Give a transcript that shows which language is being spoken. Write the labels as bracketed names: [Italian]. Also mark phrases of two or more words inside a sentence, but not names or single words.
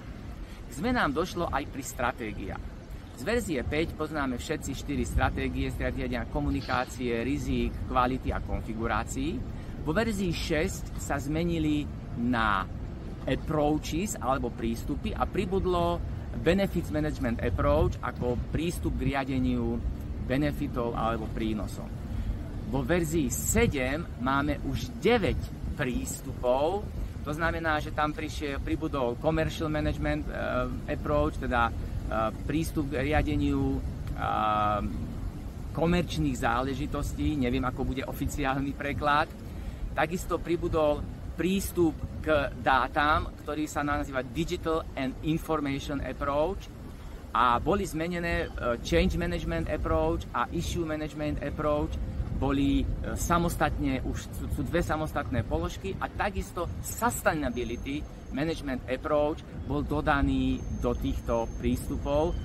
[Slovak] K zmenám došlo aj pri stratégiách. Z verzie 5 poznáme všetci 4 stratégie z riadenia komunikácie, rizík, kvality a konfigurácií. Vo verzii 6 sa zmenili na approaches alebo prístupy a pribudlo [English] benefits management approach [Slovak] ako prístup k riadeniu benefitov alebo prínosom. Vo verzii 7 máme už 9 prístupov, to znamená, že tam pribudol [English] commercial management approach, [Slovak] teda prístup k riadeniu komerčných záležitostí, neviem, ako bude oficiálny preklad. Takisto pribudol prístup k dátam, ktorý sa nazýva [English] Digital and Information Approach [Slovak] a boli zmenené [English] Change Management Approach [Slovak] a [English] Issue Management Approach, [Slovak] boli samostatne, už sú dve samostatné položky a takisto [English] Sustainability Management Approach [Slovak] bol dodaný do týchto prístupov.